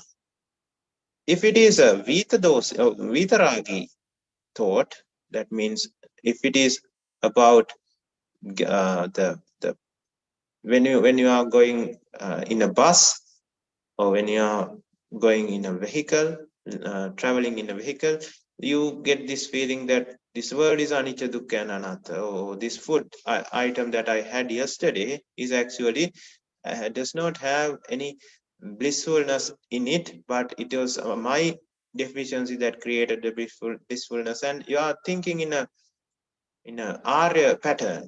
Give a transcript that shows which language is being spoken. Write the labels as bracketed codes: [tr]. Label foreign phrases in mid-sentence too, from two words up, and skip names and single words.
[en] If it is a Vitaragi thought, that means if it is about the when you are going in a bus, or when you are going in a vehicle, traveling in a vehicle, you get this feeling that this world is [pi] anicca, dukkha, [en] and anatta. Or this food item that I had yesterday is actually does not have any blissfulness in it, but it was my deficiency that created the blissfulness. And you are thinking in a Arya pattern.